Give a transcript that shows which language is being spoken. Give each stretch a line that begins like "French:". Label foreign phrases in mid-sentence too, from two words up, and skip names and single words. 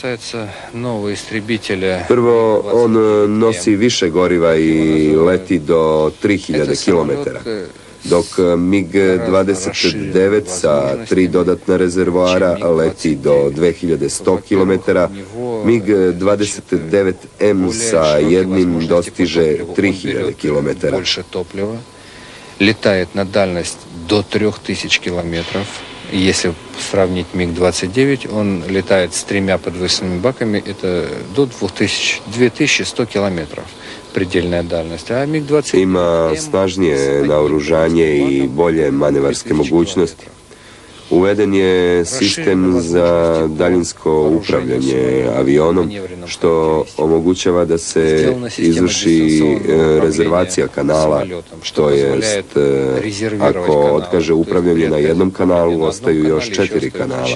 Serbian: Prvo, on nosi više goriva i leti do 3000 km, dok MiG-29 sa 3 dodatna rezervoara leti do 2100 km, MiG-29M sa jednim dostiže 3000 km.
Russian: Летает на дальность до 3000 километров. Если сравнить МиГ-29, он летает с 3 подвесными баками, это до 2100 километров. Предельная дальность. А МиГ-29
Serbian: ima snažnije naoružanje i bolje manevarske mogućnosti. Uveden je sistem za daljinsko upravljanje avionom, što omogućava da se izvrši rezervacija kanala, što jest, ako otkaže upravljanje na jednom kanalu, ostaju još 4 kanala.